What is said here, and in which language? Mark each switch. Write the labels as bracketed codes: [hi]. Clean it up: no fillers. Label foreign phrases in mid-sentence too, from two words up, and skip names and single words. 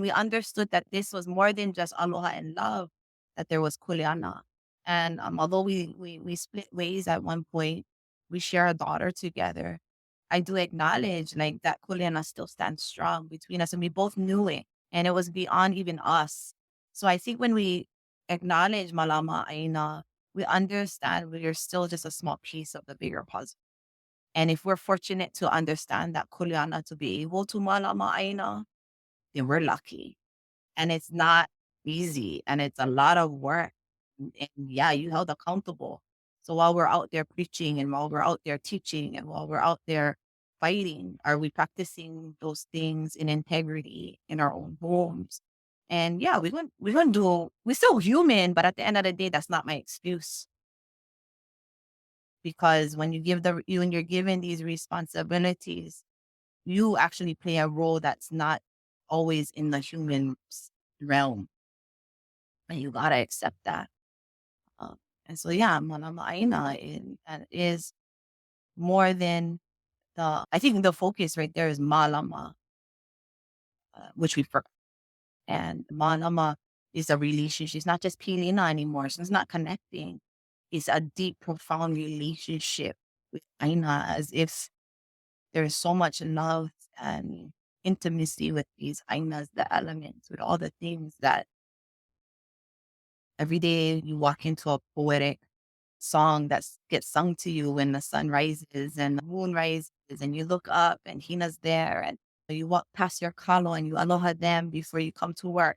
[en] We understood that this was more than just aloha and love, that there was kuleana. And although we split ways at one point, we share a daughter together. I do acknowledge like that kuleana still stands strong between us, and we both knew it, and it was beyond even us. So I think when we acknowledge [haw] malama aina, [en] we understand we are still just a small piece of the bigger puzzle. And if we're fortunate to understand that Kuleana to be able to [haw] malama ʻāINA, [en] then we're lucky. And it's not easy and it's a lot of work. And yeah, you held accountable. So while we're out there preaching and while we're out there teaching and while we're out there fighting, are we practicing those things in integrity in our own homes? And yeah, we're still human, but at the end of the day, that's not my excuse. Because when when you're given these responsibilities, you actually play a role that's not always in the human realm. And you gotta accept that. Um, and so yeah, [haw] Malama ʻāINA [en] is more than I think the focus right there is Malama, which we forgot. And Malama is a relationship. It's not just pilina anymore. So it's not connecting. It's a deep, profound relationship with ʻāINA, as if there's so much love and intimacy with these ʻāINAs, the elements, with all the things that every day you walk into a poetic song that gets sung to you when the sun rises and the moon rises and you look up and Hina's there and you walk past your kalo and you aloha them before you come to work.